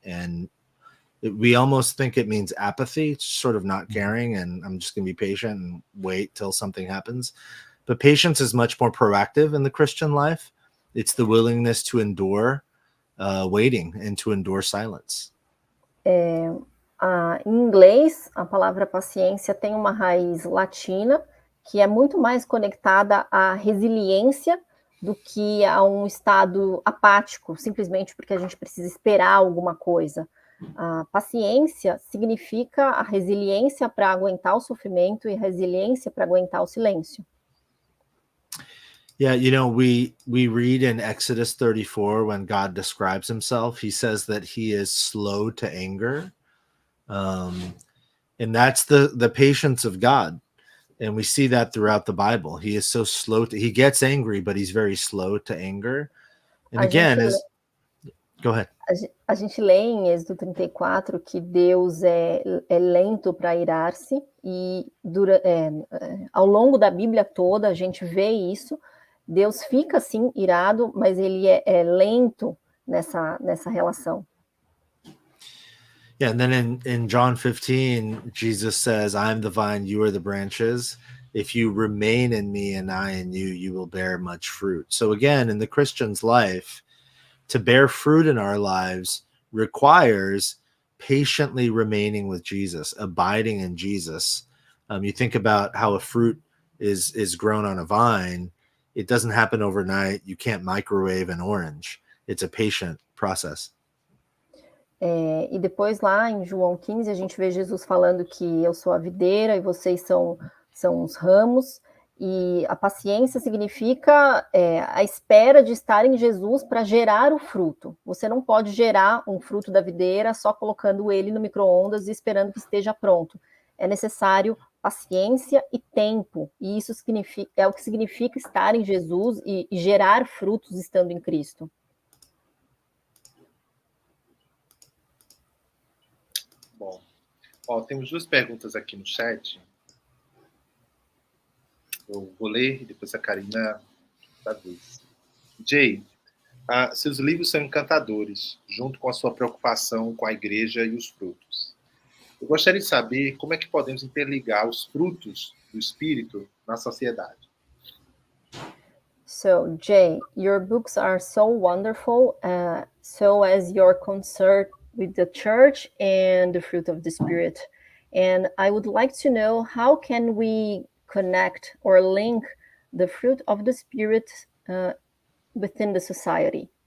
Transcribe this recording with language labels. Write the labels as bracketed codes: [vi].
[en] And we almost think it means apathy, sort of not caring. And I'm just going to be patient and wait till something happens. But patience is much more proactive in the Christian life. It's the willingness to endure waiting and to endure silence. [pt] Em inglês, a palavra paciência tem uma raiz latina que é muito mais conectada à resiliência do que a um estado apático, simplesmente porque a gente precisa esperar alguma coisa. A paciência significa a resiliência para aguentar o sofrimento e a resiliência para aguentar o silêncio. [en] Yeah, we read in Exodus 34 when God describes himself, he says that he is slow to anger. And that's the patience of God. And we see that throughout the Bible. He is so slow he gets angry, but he's very slow to anger. And again, go ahead. [pt] A gente lê em Êxodo 34 que Deus é lento para irar-se e ao longo da Bíblia toda a gente vê isso. Deus fica assim irado, mas ele é lento nessa relação. [en] Yeah, and then in John 15, Jesus says, I am the vine, you are the branches. If you remain in me and I in you, you will bear much fruit. So again, in the Christian's life, to bear fruit in our lives requires patiently remaining with Jesus, abiding in Jesus. You think about how a fruit is grown on a vine. It doesn't happen overnight. You can't microwave an orange. It's a patient process. [pt] E depois lá em João 15 a gente vê Jesus falando que eu sou a videira e vocês são os ramos, e a paciência significa a espera de estar em Jesus para gerar o fruto. Você não pode gerar um fruto da videira só colocando ele no micro-ondas e esperando que esteja pronto. É necessário paciência e tempo, e isso é o que significa estar em Jesus e gerar frutos estando em Cristo. Bom, temos duas perguntas aqui no chat. Eu vou ler e depois a Karina traduz. Jay, seus livros são encantadores, junto com a sua preocupação com a igreja e os frutos. Eu gostaria de saber como é que podemos interligar os frutos do Espírito na sociedade. [en] So, Jay, your books are so wonderful, so as your concern with the church and the fruit of the Spirit. And I would like to know, how can we connect or link the fruit of the Spirit within the society?